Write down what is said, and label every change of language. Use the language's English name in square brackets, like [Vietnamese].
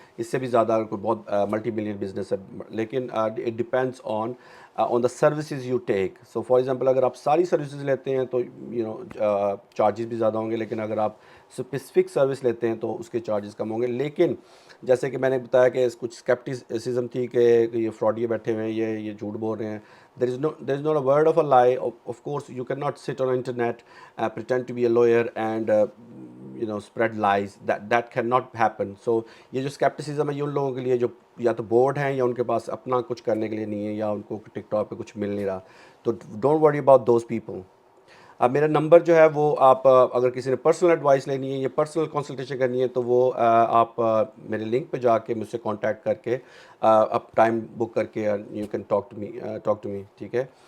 [Urdu] اس سے بھی زیادہ اگر کوئی بہت ملٹی ملین بزنس ہے, لیکن [English] It depends on the services you take. So for example [Urdu] اگر آپ ساری سروسز لیتے ہیں تو چارجز بھی زیادہ ہوں گے, لیکن اگر آپ اسپیسیفک سروس لیتے ہیں تو اس کے چارجز کم ہوں گے. لیکن جیسے کہ میں نے بتایا کہ کچھ اسکیپٹسزم تھی کہ یہ فراڈیے بیٹھے ہوئے ہیں, یہ جھوٹ بول رہے ہیں. [English] there is not a word of a lie. Of course you cannot sit on internet, pretend to be a lawyer and spread lies. That cannot happen. [Urdu] So یہ جو اسکیپٹسزم ہے یہ ان لوگوں کے لیے جو یا تو بورڈ ہیں یا ان کے پاس اپنا کچھ کرنے کے لیے نہیں ہے, یا ان کو ٹک ٹاک پہ کچھ مل نہیں رہا. تو [English] Don't worry about those people. [Urdu] اب میرا نمبر جو ہے وہ آپ اگر کسی نے پرسنل ایڈوائس لینی ہے یا پرسنل کنسلٹیشن کرنی ہے تو وہ آپ میرے لنک پہ جا کے مجھ سے کانٹیکٹ کر کے اب ٹائم بک کر کے [English] You can talk to me. [Urdu] ٹھیک ہے.